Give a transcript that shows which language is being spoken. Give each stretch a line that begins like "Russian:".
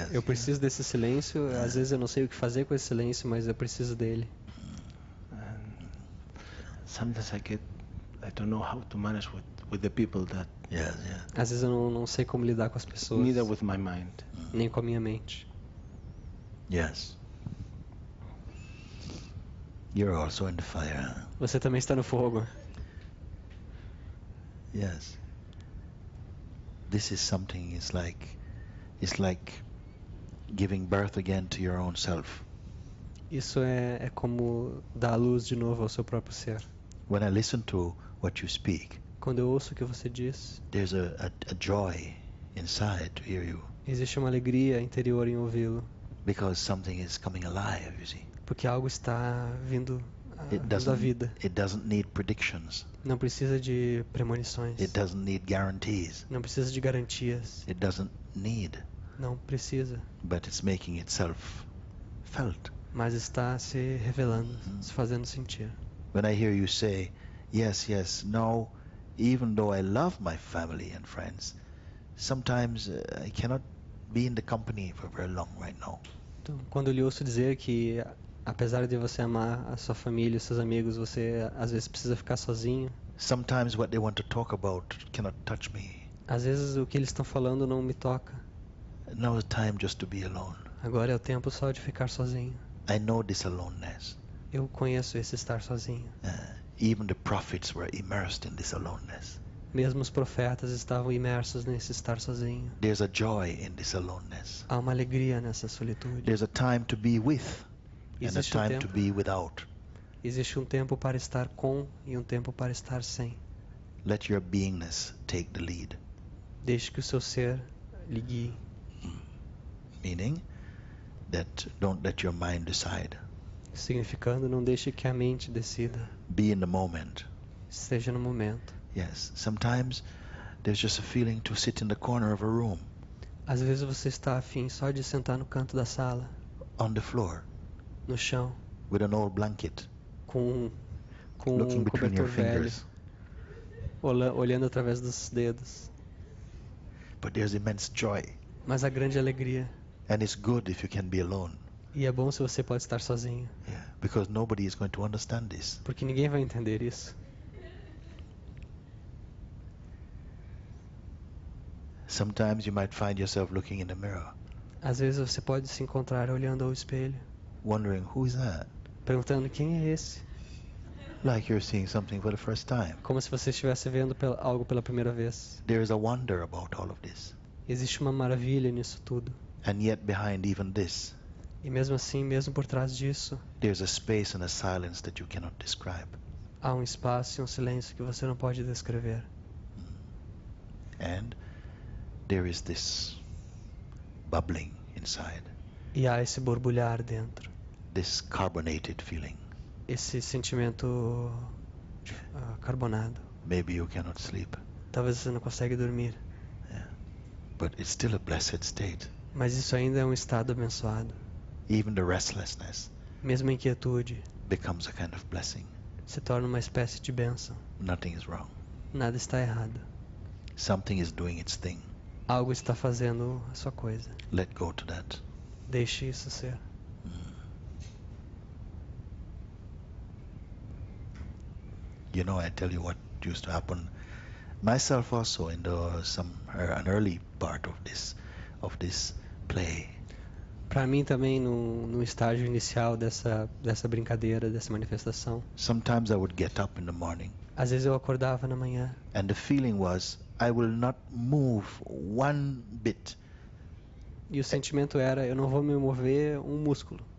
Portuguese: Eu preciso desse silêncio, às vezes eu não sei o que fazer com esse silêncio, mas eu preciso dele.
English: sometimes I don't know how to manage with the people that Yes.
Portuguese: Às vezes eu não sei como lidar com as pessoas,
English: neither with my mind.
Portuguese: nem com a minha mente.
English: Yes. You're also in the fire.
Portuguese: Você também está no fogo.
English: Yes. This is something. It's like giving birth again to your own self.
Portuguese: Isso é como dar a luz de novo ao seu próprio ser.
English: When I listen to what you speak,
Portuguese: Quando eu ouço o que você diz,
English: there's a joy inside to hear you,
Portuguese: existe uma alegria interior em ouvi-lo,
English: because something is coming alive, you see.
Portuguese: porque algo está vindo à vida.
English: It doesn't need predictions.
Portuguese: Não precisa de premonições.
English: It doesn't need guarantees.
Portuguese: Não precisa de garantias.
English: It doesn't need,
Portuguese: Não precisa.
English: but it's making itself felt.
Portuguese: Mas está se revelando, se fazendo sentir.
English: When I hear you say, yes, yes, no, even though I love my family and friends, sometimes I cannot be in the company for very long right now.
Portuguese: Então, quando eu lhe ouço dizer que, apesar de você amar a sua família, os seus amigos, você às vezes precisa ficar sozinho.
English: Sometimes what they want to talk about cannot touch me.
Portuguese: Às vezes o que eles estão falando não me toca.
English: Now is time just to be alone.
Portuguese: Agora é o tempo só de ficar sozinho.
English: I know this aloneness.
Portuguese: Eu conheço esse estar sozinho.
English: Even the prophets were immersed in this aloneness.
Portuguese: Mesmo os profetas estavam imersos nesse estar sozinho.
English: There's a joy in this aloneness.
Portuguese: Há uma alegria nessa solitude.
English: There's a time to be with and a
Portuguese: Existe
English: time to be without.
Portuguese: Existe um tempo para estar com e um tempo para estar sem.
English: Let your beingness take the lead.
Portuguese: Deixe que o seu ser lhe guie.
English: Meaning that don't let your mind decide.
Portuguese: Significando, não deixe que a mente decida.
English: Be in the moment.
Portuguese: Esteja no momento.
English: Yes, sometimes there's just a feeling to sit in the corner of a room,
Portuguese: Às vezes você está afim só de sentar no canto da sala,
English: on the floor,
Portuguese: no chão,
English: with an old blanket,
Portuguese: com
English: looking
Portuguese: um
English: between
Portuguese: cobertor
English: your
Portuguese: velho,
English: fingers.
Portuguese: olhando através dos dedos.
English: But there's immense joy,
Portuguese: Mas a grande alegria.
English: and it's good if you can be alone.
Portuguese: E é bom se você pode estar sozinho,
English: Yeah, because nobody is going to understand this.
Portuguese: porque ninguém vai entender isso.
English: Sometimes you might find yourself looking in the mirror,
Portuguese: Às vezes você pode se encontrar olhando ao espelho,
English: wondering who is that?
Portuguese: perguntando quem é esse,
English: Like you're seeing something for the first time.
Portuguese: como se você estivesse vendo algo pela primeira vez.
English: There is a wonder about all of this.
Portuguese: Existe uma maravilha nisso tudo.
English: And yet behind even this,
Portuguese: E mesmo assim, mesmo por trás disso,
English: there's a space and a silence that you cannot describe.
Portuguese: há um espaço e um silêncio que você não pode descrever.
English: And there is this bubbling inside,
Portuguese: E há esse borbulhar dentro,
English: this carbonated feeling.
Portuguese: esse sentimento carbonado.
English: Maybe you cannot sleep,
Portuguese: Talvez você não consiga dormir,
English: but it's still a blessed state.
Portuguese: mas isso ainda é um estado abençoado.
English: Even the restlessness
Portuguese: Mesmo a inquietude
English: becomes a kind of blessing.
Portuguese: se torna uma espécie de bênção.
English: Nothing is wrong.
Portuguese: Nada está errado.
English: Something is doing its thing.
Portuguese: Algo está fazendo a sua coisa.
English: Let go to that.
Portuguese: Deixe isso ser.
English: You know, I tell you what used to happen myself also in an early part of this play.
Portuguese: Para mim também no estágio inicial dessa brincadeira, dessa manifestação,
English: Sometimes I would get up in the morning
Portuguese: às vezes eu acordava na manhã
English: and the feeling was I will not move one bit
Portuguese: e o sentimento era: eu não vou me mover um músculo,